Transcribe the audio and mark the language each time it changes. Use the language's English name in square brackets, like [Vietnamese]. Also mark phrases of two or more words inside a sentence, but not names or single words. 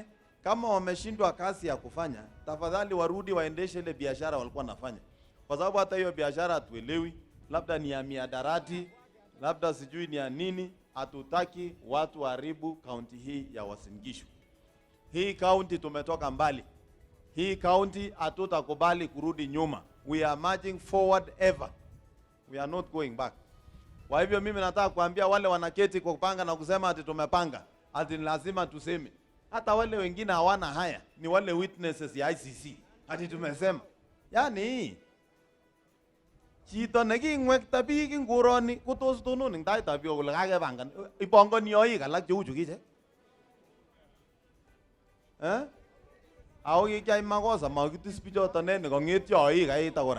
[Swahili] Kama wameshindwa kazi ya kufanya, tafadhali warudi waendeshe ile biashara walikuwa nafanya. Kwa sababu hata hiyo biashara hatuelewi, labda ni ya miadarati, labda sijui ni ya nini. Hatutaki watu haribu kaunti hii ya Uasin Gishu. Hii kaunti tumetoka mbali. Hii kaunti hatutakubali kurudi nyuma. [English] We are marching forward ever. We are not going back. [Swahili] Kwa hivyo mimi nataka kuambia wale wanaketi kwa kupanga na kusema ati tumepanga, ati lazima tuseme. Hata wale wengine hawana haya, ni wale witnesses ya ICC. Ati tumesema. [Kalenjin] Yani chito nekingwekta biik nguroni kutos tonon eng taitab biik kole kakepangan. Ipongoni yoik alak cheu chu kiche. Ako kikyai makosa makitis bichoto ne kong'et yoik kaita kora.